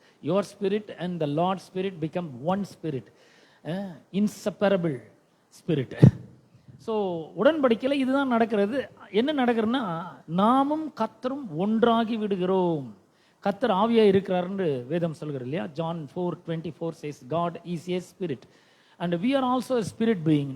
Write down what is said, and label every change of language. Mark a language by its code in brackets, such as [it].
[en] your spirit and the Lord's spirit become one spirit, inseparable spirit. [ta] So உடன்படிக்கையில் இதுதான் நடக்கிறது. என்ன நடக்கிறதுனா, நாமும் கர்த்தரும் ஒன்றாகி விடுகிறோம். கர்த்தர் ஆவியாக இருக்கிறார்னு வேதம் சொல்கிறது இல்லையா? [en] John 4:24 says God is a spirit and we are also a spirit being.